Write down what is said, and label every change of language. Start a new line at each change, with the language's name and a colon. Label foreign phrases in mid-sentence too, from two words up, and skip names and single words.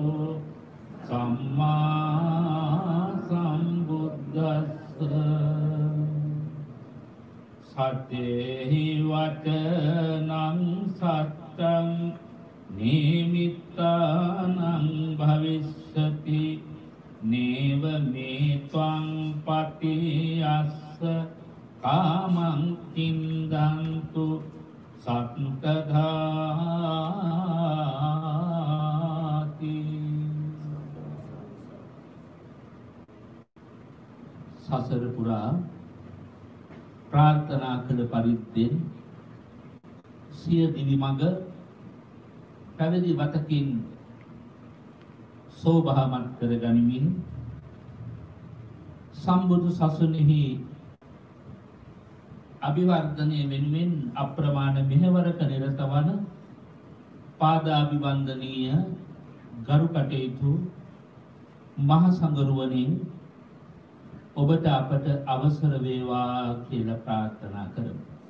Pali: සම්මා සම්බුද්දස්ස සතේහි වචනං සත්තං නිමිත්තානං භවිස්සති නේව මේ ත්වං පටියස්ස කාමං කින්දන්තු
Sinhala: සත්තධාති සසර පුරා ප්‍රාර්ථනා කළ පරිද්දෙන් සිය දිවි මඟ පැවිදි වතකින් සෝභාමත් කර ගනිමින් සම්බුදු සසුනේහි අභිවර්ධනය වෙනුවෙන් අප්‍රමාණ මෙහෙවරක නිරත වන පාදාභිවන්දනීය ගරු කටයුතු මහ සංඝරුවනින් ඔබට අපට අවසර වේවා කියලා ප්‍රාර්ථනා කරමු.